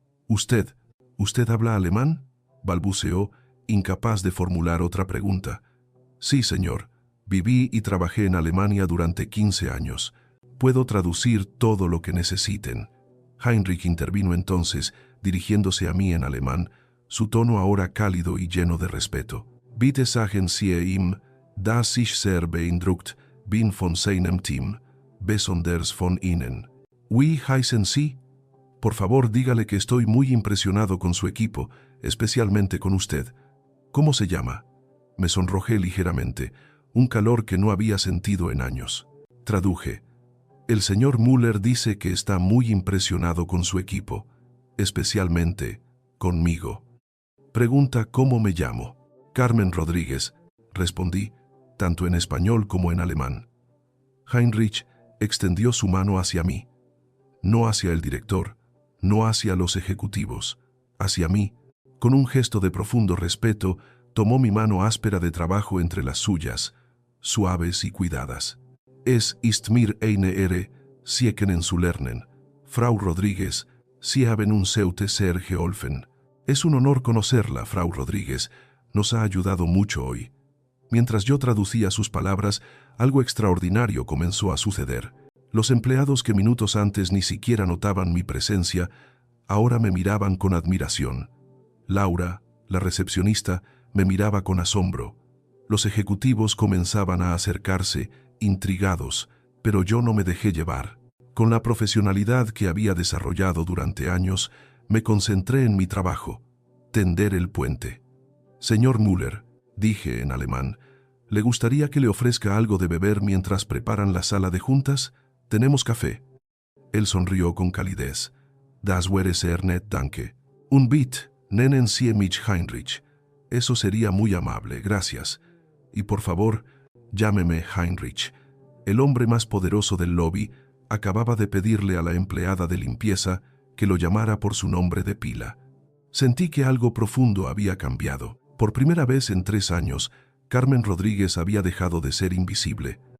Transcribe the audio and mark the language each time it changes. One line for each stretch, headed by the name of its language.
Spanish: ¿Usted habla alemán?», balbuceó, incapaz de formular otra pregunta. «Sí, señor. Viví y trabajé en Alemania durante 15 años. Puedo traducir todo lo que necesiten». Heinrich intervino entonces, dirigiéndose a mí en alemán, su tono ahora cálido y lleno de respeto.
German: «Bitte sagen Sie ihm, dass ich sehr beeindruckt bin von seinem Team, besonders von Ihnen». «Wie heißen Sie?»
Spanish: «Por favor, dígale que estoy muy impresionado con su equipo, especialmente con usted». «¿Cómo se llama?» Me sonrojé ligeramente, un calor que no había sentido en años. Traduje. «El señor Müller dice que está muy impresionado con su equipo, especialmente conmigo. Pregunta cómo me llamo». «Carmen Rodríguez», respondí, tanto en español como en alemán. Heinrich extendió su mano hacia mí. No hacia el director, no hacia los ejecutivos, hacia mí. Con un gesto de profundo respeto, tomó mi mano áspera de trabajo entre las suyas, suaves y cuidadas.
German: «Es ist mir eine Ehre, Sie kennen zu lernen. Frau Rodríguez, Sie haben uns heute sehr geholfen».
Spanish: «Es un honor conocerla, Frau Rodríguez. Nos ha ayudado mucho hoy». Mientras yo traducía sus palabras, algo extraordinario comenzó a suceder. Los empleados que minutos antes ni siquiera notaban mi presencia, ahora me miraban con admiración. Laura, la recepcionista, me miraba con asombro. Los ejecutivos comenzaban a acercarse, intrigados, pero yo no me dejé llevar. Con la profesionalidad que había desarrollado durante años, me concentré en mi trabajo, tender el puente. «Señor Müller», dije en alemán, «¿le gustaría que le ofrezca algo de beber mientras preparan la sala de juntas? Tenemos café». Él sonrió con calidez.
German: «Das wäre sehr nett, danke. Un bit, nennen Sie mich Heinrich».
Spanish: «Eso sería muy amable, gracias. Y por favor, llámeme Heinrich». El hombre más poderoso del lobby acababa de pedirle a la empleada de limpieza que lo llamara por su nombre de pila. Sentí que algo profundo había cambiado. Por primera vez en 3 años, Carmen Rodríguez había dejado de ser invisible.